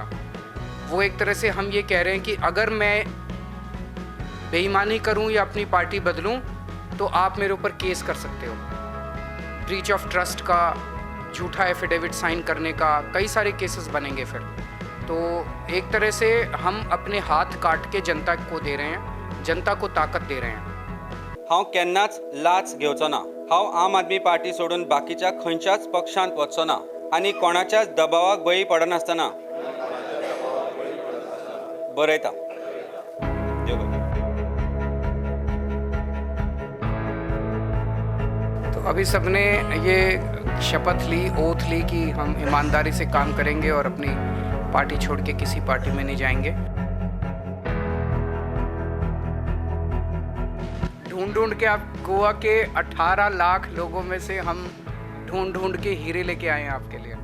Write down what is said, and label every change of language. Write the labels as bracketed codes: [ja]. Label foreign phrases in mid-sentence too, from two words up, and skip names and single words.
[hi] वो एक तरह से हम ये कह रहे हैं कि अगर मैं बेईमानी करूं या अपनी पार्टी बदलूं तो आप मेरे ऊपर केस कर सकते हो। [en] breach of trust [hi] का, झूठा एफिडेविट साइन करने का, कई सारे केसेस बनेंगे फिर। तो एक तरह से हम अपने हाथ काट के जनता को दे रहे हैं, जनता को ताकत दे रहे हैं। [kok] हांव केन्नाच लाच घेवचो ना। हांव आम आदमी पार्टी सोडून बाकीच्या खंयच्याच पक्षांत वचचो ना आनी कोणाच्याच दबावाक बळी पडनासतना बरयता। देव बरें। [hi] तो अभी सबने ये शपथ ली, ओथ ली कि हम ईमानदारी से काम करेंगे और अपनी पार्टी छोड़ के किसी पार्टी में नहीं जाएंगे। ढूंढ के आप गोवा के 18 लाख लोगों में से हम ढूंढ के हीरे लेके आए हैं आपके लिए।